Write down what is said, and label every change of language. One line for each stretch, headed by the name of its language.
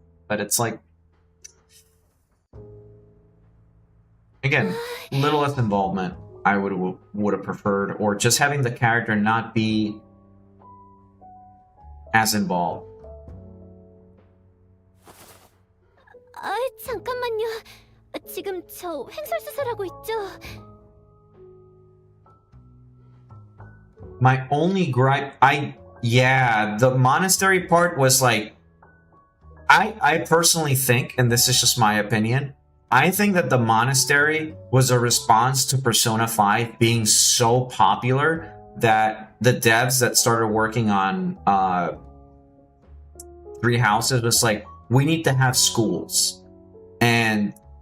English: But it's like, again, little less involvement I would have preferred, or just having the character not be as involved.
Korean: 잠깐만요. 지금 저 횡설수설하고 있죠?
English: My only gripe, the monastery part was like, I personally think, and this is just my opinion, I think that the monastery was a response to Persona 5 being so popular that the devs that started working on Three Houses was like, we need to have schools. And